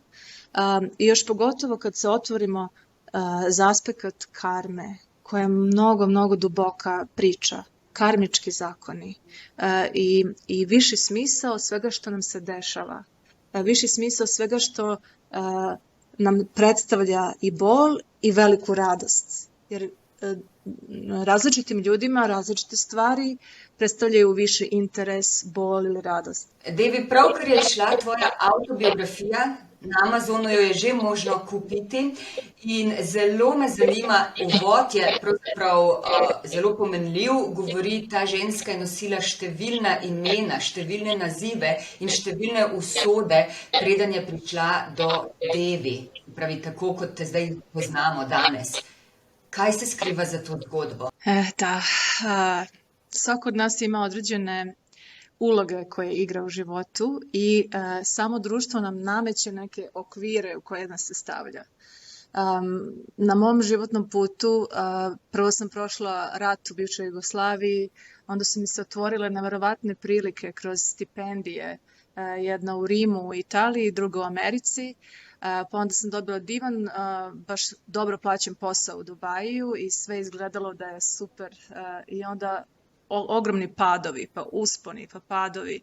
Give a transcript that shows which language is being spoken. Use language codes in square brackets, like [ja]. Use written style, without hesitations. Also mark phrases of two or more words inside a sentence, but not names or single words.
[sr] I još pogotovo kad se otvorimo za aspekt karme, koja je mnogo duboka priča, karmički zakoni i viši smisao svega što nam se dešava, viši smisao svega što nam predstavlja i bol i veliku radost. Jer različitim ljudima različite stvari predstavljaju viši interes, bol ili radost. [sl] Devi, pravkar je šla tvoja autobiografija, na Amazonu jo je že možno kupiti in zelo me zanima, uvod je pravzaprav zelo pomenljiv, govori, ta ženska je nosila številna imena, številne nazive in številne usode, preden je prišla do Devi, pravi tako, kot te zdaj poznamo danes. Kaj se skriva za to zgodbo? [sr] Svako od nas ima određene uloge koje igra u životu i samo društvo nam nameće neke okvire u koje nas se stavlja. Na mom životnom putu prvo sam prošla rat u bivšoj Jugoslaviji, onda su mi se otvorile neverovatne prilike kroz stipendije, jedna u Rimu u Italiji, druga u Americi, pa onda sam dobila divan, baš dobro plaćen posao u Dubaju i sve izgledalo da je super i onda ogromni padovi, pa usponi, pa padovi.